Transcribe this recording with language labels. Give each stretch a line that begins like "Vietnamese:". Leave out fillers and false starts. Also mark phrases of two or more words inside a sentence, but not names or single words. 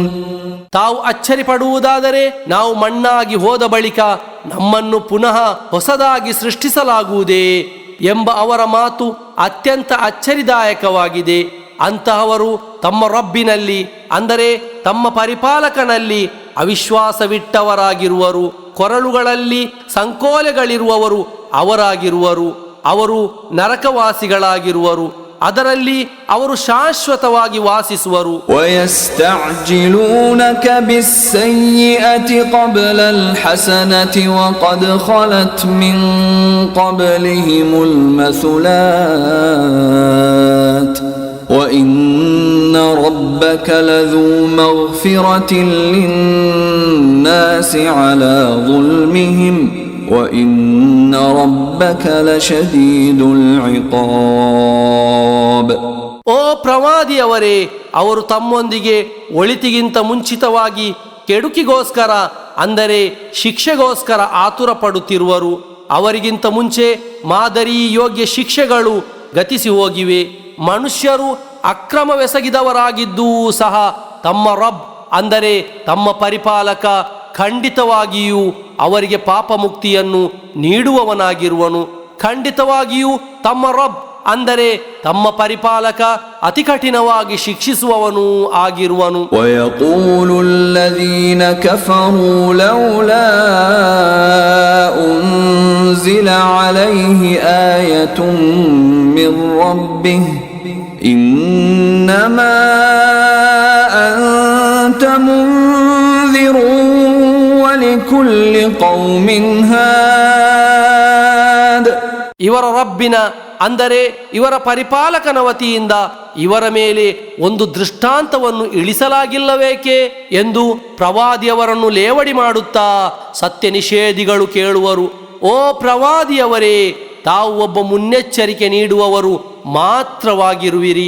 Kannada: ತಾವು ಅಚ್ಚರಿ ಪಡುವುದಾದರೆ ನಾವು ಮಣ್ಣಾಗಿ ಹೋದ ಬಳಿಕ ನಮ್ಮನ್ನು ಪುನಃ ಹೊಸದಾಗಿ ಸೃಷ್ಟಿಸಲಾಗುವುದೇ ಎಂಬ ಅವರ ಮಾತು ಅತ್ಯಂತ ಅಚ್ಚರಿದಾಯಕವಾಗಿದೆ. ಅಂತಹವರು ತಮ್ಮ ರಬ್ಬಿನಲ್ಲಿ ಅಂದರೆ ತಮ್ಮ ಪರಿಪಾಲಕನಲ್ಲಿ ಅವಿಶ್ವಾಸವಿಟ್ಟವರಾಗಿರುವರು. ಕೊರಳುಗಳಲ್ಲಿ ಸಂಕೋಲೆಗಳಿರುವವರು ಅವರಾಗಿರುವರು. ಅವರು ನರಕವಾಸಿಗಳಾಗಿರುವರು. ಅದರಲ್ಲಿ ಅವರು ಶಾಶ್ವತವಾಗಿ ವಾಸಿಸುವರು.
Arabic: وَيَسْتَعْجِلُونَكَ بِالسَّيِّئَةِ قَبْلَ الْحَسَنَةِ وَقَدْ خَلَتْ مِنْ قَبْلِهِمُ الْمَثُلَاتُ وَإِنَّ رَبَّكَ لَذُو مَغْفِرَةٍ لِلنَّاسِ عَلَى ظُلْمِهِمْ وَإِنَّ رَبَّكَ لَشَدِيدُ الْعِقَابِ.
Kannada: ಓ ಪ್ರವಾದಿಯವರೇ, ಅವರು ತಮ್ಮೊಂದಿಗೆ ಒಳಿತಿಗಿಂತ ಮುಂಚಿತವಾಗಿ ಕೆಡುಕಿಗೋಸ್ಕರ ಅಂದರೆ ಶಿಕ್ಷೆಗೋಸ್ಕರ ಆತುರ ಪಡುತ್ತಿರುವರು. ಅವರಿಗಿಂತ ಮುಂಚೆ ಮಾದರಿ ಯೋಗ್ಯ ಶಿಕ್ಷೆಗಳು ಗತಿಸಿ ಹೋಗಿವೆ. ಮನುಷ್ಯರು ಅಕ್ರಮವೆಸಗಿದವರಾಗಿದ್ದೂ ಸಹ ತಮ್ಮ ರಬ್ ಅಂದರೆ ತಮ್ಮ ಪರಿಪಾಲಕ ಖಂಡಿತವಾಗಿಯೂ ಅವರಿಗೆ ಪಾಪ ಮುಕ್ತಿಯನ್ನು ನೀಡುವವನಾಗಿರುವನು. ಖಂಡಿತವಾಗಿಯೂ ತಮ್ಮ ರಬ್ ಅಂದರೆ ತಮ್ಮ ಪರಿಪಾಲಕ ಅತಿ ಕಠಿಣವಾಗಿ ಶಿಕ್ಷಿಸುವವನೂ ಆಗಿರುವನು.
Arabic: وَيَقُولُ الَّذِينَ كَفَرُوا لَوْلَا أُنْزِلَ عَلَيْهِ آيَةٌ مِّن رَّبِّهِ إِنَّمَا أَنْتَ مُنذِرٌ وَلِكُلِّ قَوْمٍ هَادٍ.
Kannada: ಇವರ ರಬ್ಬಿನ ಅಂದರೆ ಇವರ ಪರಿಪಾಲಕನ ವತಿಯಿಂದ ಇವರ ಮೇಲೆ ಒಂದು ದೃಷ್ಟಾಂತವನ್ನು ಇಳಿಸಲಾಗಿಲ್ಲವೇಕೆ ಎಂದು ಪ್ರವಾದಿಯವರನ್ನು ಲೇವಡಿ ಮಾಡುತ್ತಾ ಸತ್ಯ ನಿಷೇಧಿಗಳು ಕೇಳುವರು. ಓ ಪ್ರವಾದಿಯವರೇ, ತಾವು ಒಬ್ಬ ಮುನ್ನೆಚ್ಚರಿಕೆ ನೀಡುವವರು ಮಾತ್ರವಾಗಿರುವಿರಿ.